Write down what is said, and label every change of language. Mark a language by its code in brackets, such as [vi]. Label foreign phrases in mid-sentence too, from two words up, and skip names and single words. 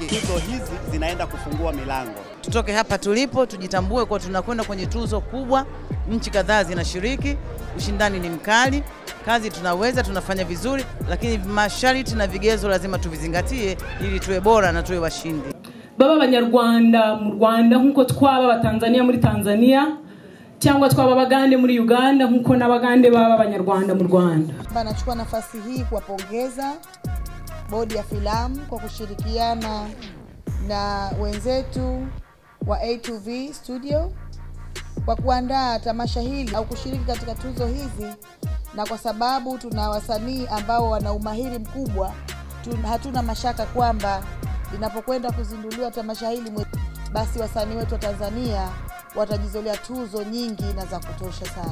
[sw] Tuzo hizi zinaenda kufungua milango. Tutoke hapa tulipo, tujitambue kwa tunakwenda kwenye tuzo kubwa. Nchi kadhaa zinashiriki, ushindani ni mkali, kazi tunaweza, tunafanya vizuri, lakini masharti na vigezo lazima tuvizingatie ili tuwe bora na tuwe washindi. [rw] Baba Abanyarwanda mu Rwanda nkuko twaba Abatanzania muri Tanzania, cyangwa twaba Abagande muri Uganda nkuko n'Abagande baba Abanyarwanda mu Rwanda. [sw] Nachukua nafasi hii kuwapongeza bodi ya filamu kwa kushirikiana na wenzetu wa A2V Studio kwa kuandaa tamasha hili au kushiriki katika tuzo hizi, na kwa sababu tuna wasanii ambao wana umahiri mkubwa, hatuna mashaka kwamba linapokwenda kuzinduliwa tamasha hili basi wasanii wetu wa Tanzania watajizolea tuzo nyingi na za kutosha sana.